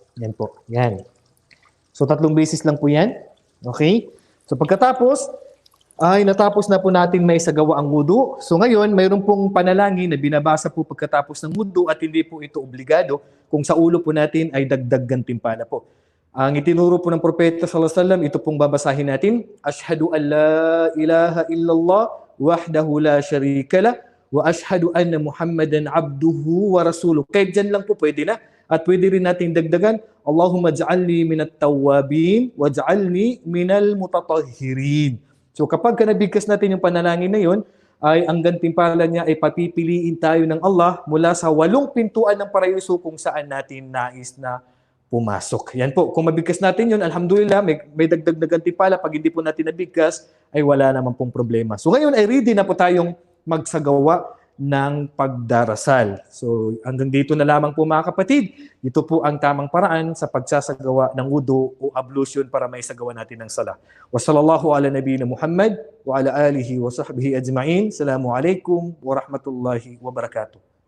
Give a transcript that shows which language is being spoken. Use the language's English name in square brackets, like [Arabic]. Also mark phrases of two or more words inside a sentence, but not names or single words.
[Filipino] Yan po. Yan. So 3 beses lang po yan. Okay? So pagkatapos, ay natapos na po natin may sagawa ang wudu. So ngayon, mayroon pong panalangin na binabasa po pagkatapos ng wudu at hindi po ito obligado. Kung sa ulo po natin ay dagdag gantimpala po. Ang itinuro po ng propeta [Arabic] صلى الله عليه وسلم, [Filipino] ito pong babasahin natin. [Arabic] أشهد أن لا إله إلا الله وحده لا شريك له وأشهد أن محمدا عبده ورسوله. [Filipino] Kahit dyan lang po pwede na. At pwede rin natin dagdagan, [Arabic] اللهم اجعلني من التوابين واجعلني من المتطهرين. [Filipino] So kapag nabigkas natin yung panalangin na yun, ay ang gantimpala niya ay papipiliin tayo ng Allah mula sa 8 pintuan ng paraiso kung saan natin nais na pumasok. Yan po. Kung mabigkas natin yun, alhamdulillah, may dagdag na gantimpala. Pag hindi po natin nabigkas, ay wala naman pong problema. So ngayon ay ready na po tayong magsagawa ng pagdarasal. So hanggang dito na lamang po mga kapatid. Ito po ang tamang paraan sa pagsasagawa ng wudu o ablution para may sagawa natin ng sala. [Arabic] وصلى الله على نبينا محمد وعلى آله وصحبه أجمعين. السلام عليكم ورحمة الله وبركاته.